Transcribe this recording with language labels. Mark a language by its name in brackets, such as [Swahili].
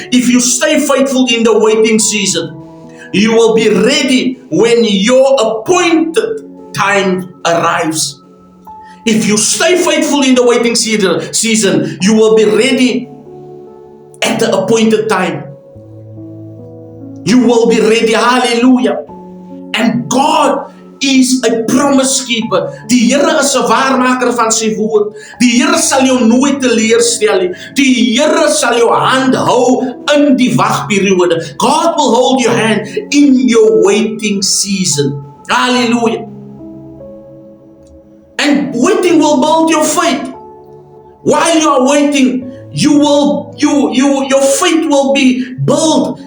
[English] If you stay faithful in the waiting season, you will be ready when your appointed time arrives. If you stay faithful in the waiting season, you will be ready at the appointed time. You will be ready. Hallelujah. And God is a promise keeper. [Afrikaans] Die Here is 'n waarmaker van sy woord. Die Here sal jou nooit teleurstel nie. Die Here sal jou hand hou in die wagperiode. [English] God will hold your hand in your waiting season. Hallelujah. And waiting will build your faith. While you are waiting, your faith will be built.